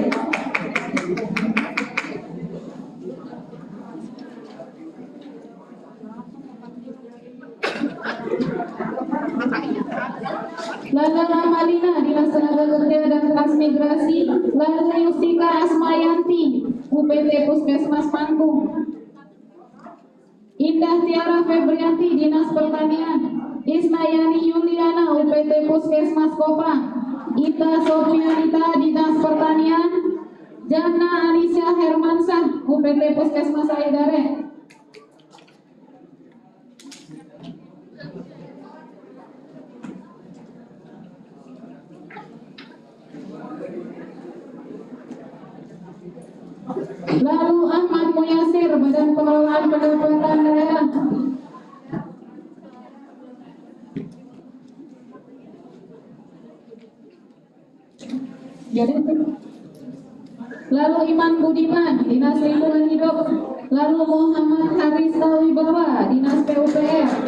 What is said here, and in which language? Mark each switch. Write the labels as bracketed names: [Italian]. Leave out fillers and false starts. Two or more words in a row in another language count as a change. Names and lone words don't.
[Indonesian] Lala Ramalina, Dinas Tenaga Kerja dan Transmigrasi. Lala Yustika Asmayanti, UPT Puskesmas Mangkung. Indah Tiara Febrianti, Dinas Pertanian. Isnayani Yuliana, UPT Puskesmas Kopang. Ita Sofianita, Dinas Pertanian. Jana Anisya Hermansah, UPT Puskesmas Aidare. Lalu Ahmad Muyasir, Badan Pengelolaan Pendapatan Daerah. Lalu Iman Budiman, Dinas Lingkungan Hidup. Lalu Muhammad Haris Wibawa, Dinas PUPR.